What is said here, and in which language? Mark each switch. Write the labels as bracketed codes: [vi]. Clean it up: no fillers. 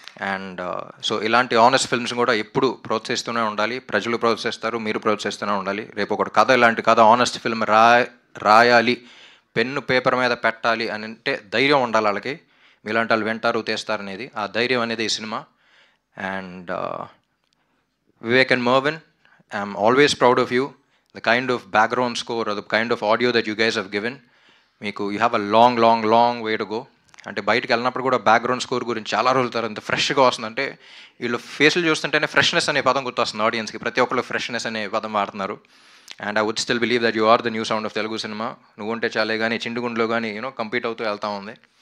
[te] And so ఇలాంటి honest films కూడా ఎప్పుడు ప్రోత్సహిస్తూనే ఉండాలి, ప్రజలు ప్రోత్సహిస్తారు, మీరు ప్రోత్సహిస్తూనే ఉండాలి. రేపు ఒకటి కథ, ఇలాంటి కథ ఆనెస్ట్ ఫిల్మ్ రాయాలి, పెన్ను పేపర్ మీద పెట్టాలి అని అంటే ధైర్యం ఉండాలి వాళ్ళకి, మీలాంటి వాళ్ళు వింటారు తీస్తారు అనేది, ఆ ధైర్యం అనేది ఈ cinema. [en] And Vivek and Mervyn, I'm always proud of you. The kind of background score or the kind of audio that you guys have given, you have a long way to go. [te] అంటే బయటకు వెళ్ళినప్పుడు కూడా background score గురించి చాలా రోజుల తర్వాత ఇంత ఫ్రెష్గా వస్తుంది. అంటే వీళ్ళు ఫేస్లు చూస్తుంటేనే ఫ్రెష్నెస్ అనే పదం గుర్తొస్తుంది ఆడియన్స్కి, ప్రతి ఒక్కళ్ళు ఫ్రెష్నెస్ అనే పదం వాడుతున్నారు. [en] And I would still believe that you are the new sound of Telugu cinema. [te] నువ్వుంటే చాలే కానీ చిండుగుండ్లో కానీ కంపీట్ అవుతూ వెళ్తూ ఉంది.